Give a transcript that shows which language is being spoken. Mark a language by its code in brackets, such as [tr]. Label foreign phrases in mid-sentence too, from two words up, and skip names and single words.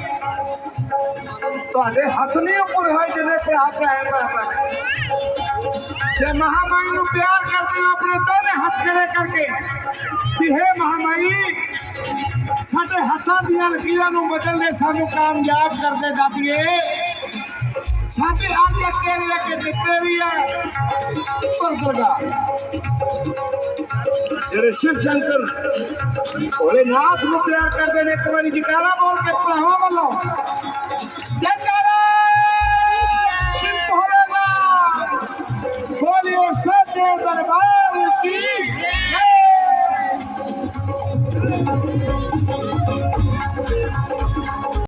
[pa] ਤੁਹਾਡੇ ਹੱਥ ਨਹੀਂ ਉੱਪਰ ਹੋਏ ਜਿੰਨੇ ਭਰਾ ਭਰਾ ਜੇ ਮਹਾਮਾਈ ਨੂੰ ਪਿਆਰ ਕਰਦੇ ਹੋ ਆਪਣੇ ਦੋਨੇ ਹੱਥ ਖੜੇ ਕਰਕੇ ਵੀ ਹੇ ਮਹਾਮਾਈ ਸਾਡੇ ਹੱਥਾਂ ਦੀਆਂ ਲਕੀਰਾਂ ਨੂੰ ਬਦਲਦੇ ਸਾਨੂੰ ਕਾਮਯਾਬ ਕਰਦੇ ਦਾਤੀਏ। ਸਾਡੇ ਅੱਗੇ ਤੇਰੀ ਅੱਗੇ ਤੇਰੀ ਹੈ ਦੁਰਗਾ ਜਿਹੜੇ शिव शंकर भोलेनाथ ਨੂੰ ਪਿਆਰ ਕਰਦੇ ਨੇ। ਇੱਕ ਵਾਰੀ ਜਕਾਰਾ ਬੋਲ ਕੇ ਭਰਾਵਾਂ ਵੱਲੋਂ ਜਕਾਰਾ [hi] शिव भोलेनाथ बोलियो सच्चे दरबार की जय।